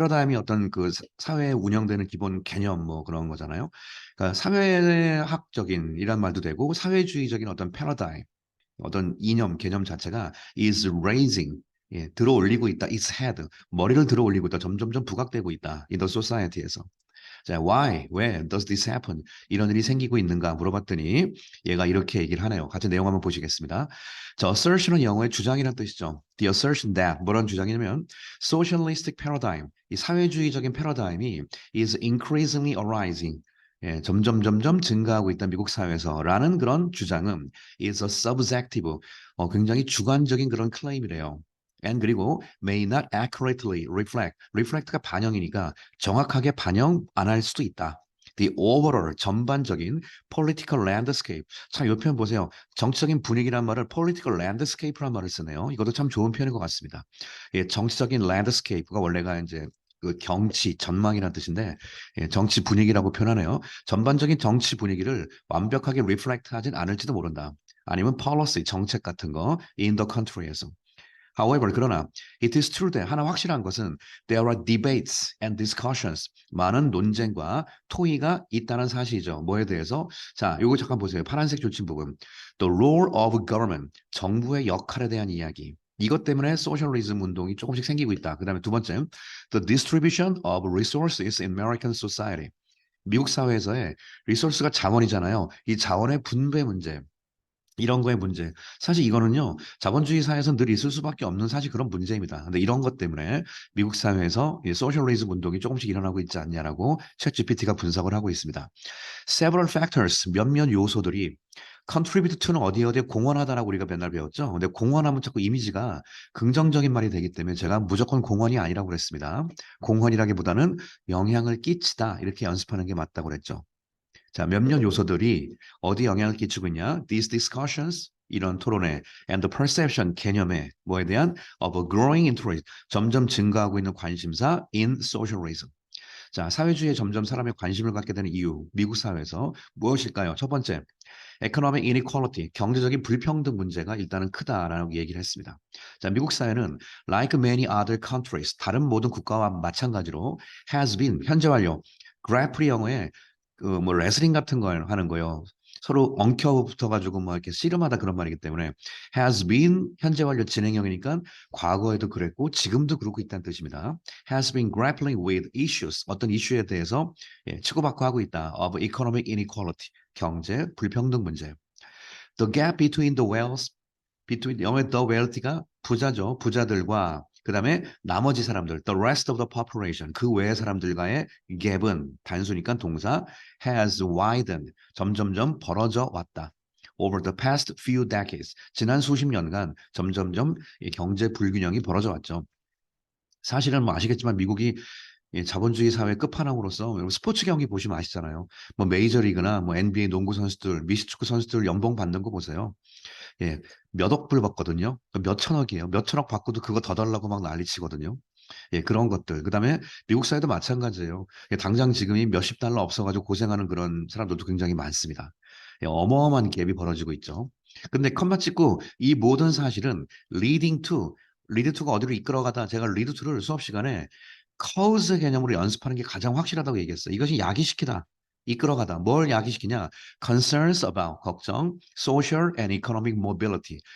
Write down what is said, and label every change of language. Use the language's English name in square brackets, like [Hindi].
[Korean] 패러다임이 어떤 그 사회에 운영되는 기본 개념 뭐 그런 거잖아요. 그러니까 사회학적인 이란 말도 되고 사회주의적인 어떤 패러다임 어떤 이념, 개념 자체가 [English] is raising, [Korean] 들어 올리고 있다. [English] its head, [Korean] 머리를 들어 올리고 있다. 점점점 부각되고 있다. [English] in the society에서. 자, why, [Korean] 왜 [English] does this happen? [Korean] 이런 일이 생기고 있는가 물어봤더니 얘가 이렇게 얘기를 하네요. 같은 내용 한번 보시겠습니다. 자, [English] assertion은 [Korean] 영어의 주장이라는 뜻이죠. [English] The assertion that [Korean] 뭐라는 주장이냐면 [English] socialistic paradigm, [Korean] 이 사회주의적인 패러다임이 [English] is increasingly arising. [Korean] 점점 증가하고 있다 미국 사회에서라는 그런 주장은 [English] is a subjective, [Korean] 굉장히 주관적인 그런 클레임이래요. [English] And [Korean] 그리고 [English] may not accurately reflect가 [Korean] 반영이니까 정확하게 반영 안 할 수도 있다. [English] The overall [Korean] 전반적인 [English] political landscape. [Korean] 참, 이 표현 보세요. 정치적인 분위기란 말을 [English] political landscape란 [Korean] 말을 쓰네요. 이것도 참 좋은 표현인 것 같습니다. 정치적인 landscape가 원래가 이제 그 경치, 전망이라는 뜻인데 정치 분위기라고 표현하네요. 전반적인 정치 분위기를 완벽하게 reflect 하진 않을지도 모른다. 아니면 policy, 정책 같은 거 [English] in the country에서. However, [Korean] 그러나 [English] it is true that [Korean] 하나 확실한 것은 [English] there are debates and discussions. [Korean] 많은 논쟁과 토의가 있다는 사실이죠. 뭐에 대해서? 자, 요거 잠깐 보세요. 파란색 줄친 부분. [English] The role of government. [Korean] 정부의 역할에 대한 이야기. 이것 때문에 소셜리즘 운동이 조금씩 생기고 있다. 그 다음에 두 번째, [English] the distribution of resources in American society. [Korean] 미국 사회에서의 리소스가 자원이잖아요. 이 자원의 분배 문제. 이런 거의 문제. 사실 이거는요, 자본주의 사회에서 늘 있을 수밖에 없는 사실 그런 문제입니다. 근데 이런 것 때문에 미국 사회에서 이 소셜리즘 운동이 조금씩 일어나고 있지 않냐라고 챗 GPT가 분석을 하고 있습니다. [English] Several factors, [Korean] 몇몇 요소들이 [English] contribute to는 [Korean] 어디에 공헌하다라고 우리가 맨날 배웠죠. 근데 공헌하면 자꾸 이미지가 긍정적인 말이 되기 때문에 제가 무조건 공헌이 아니라고 그랬습니다. 공헌이라기보다는 영향을 끼치다 이렇게 연습하는 게 맞다고 그랬죠. 자, 몇몇 요소들이 어디 영향을 끼치고 있냐? [English] These discussions, [Korean] 이런 토론회, [English] and the perception, [Korean] 개념에 뭐에 대한 [English] of a growing interest, [Korean] 점점 증가하고 있는 관심사 [English] in socialism. [Korean] 자, 사회주의에 점점 사람의 관심을 갖게 되는 이유, 미국 사회에서 무엇일까요? 첫 번째, [English] economic inequality, [Korean] 경제적인 불평등 문제가 일단은 크다라고 얘기를 했습니다. 자, 미국 사회는 [English] like many other countries, [Korean] 다른 모든 국가와 마찬가지로 [English] has been, [Korean] 현재 완료, grappling 영어에 그 뭐 레슬링 같은 걸 하는 거요. 서로 엉켜 붙어가지고 뭐 이렇게 씨름하다 그런 말이기 때문에 has been 현재 완료 진행형이니까 과거에도 그랬고 지금도 그러고 있다는 뜻입니다. [English] has been grappling with issues [Korean] 어떤 이슈에 대해서 치고받고 하고 있다. [English] of economic inequality [Korean] 경제 불평등 문제. [English] The gap between the wealth between [Korean] 영어의 [English] the wealthy가 부자죠. [Korean] 부자들과 그다음에 나머지 사람들, [English] the rest of the population, [Korean] 그 외의 사람들과의 갭은 단수니까 동사 [English] has widened, [Korean] 점점점 벌어져 왔다. [English] Over the past few decades, [Korean] 지난 수십 년간 점점점 이 경제 불균형이 벌어져 왔죠. 사실은 뭐 아시겠지만 미국이 자본주의 사회 끝판왕으로서 스포츠 경기 보시면 아시잖아요. 뭐 메이저리그나 뭐 NBA 농구 선수들, 미식축구 선수들 연봉 받는 거 보세요. 몇억 불 받거든요. 몇 천억이에요. 몇 천억 받고도 그거 더 달라고 막 난리치거든요. 그런 것들. 그다음에 미국 사회도 마찬가지예요. 당장 지금이 몇십 달러 없어가지고 고생하는 그런 사람들도 굉장히 많습니다. 어마어마한 갭이 벌어지고 있죠. 근데 컴마 찍고 이 모든 사실은 [English] leading to, lead to가 [Korean] 어디로 이끌어가다 제가 lead to를 수업 시간에 cause 개념으로 연습하는 게 가장 확실하다고 얘기했어요. 이것이 야기시키다. 이끌어가다. 뭘 야기시키냐? [English] concerns about, [Korean] 걱정, [English] social and economic mobility.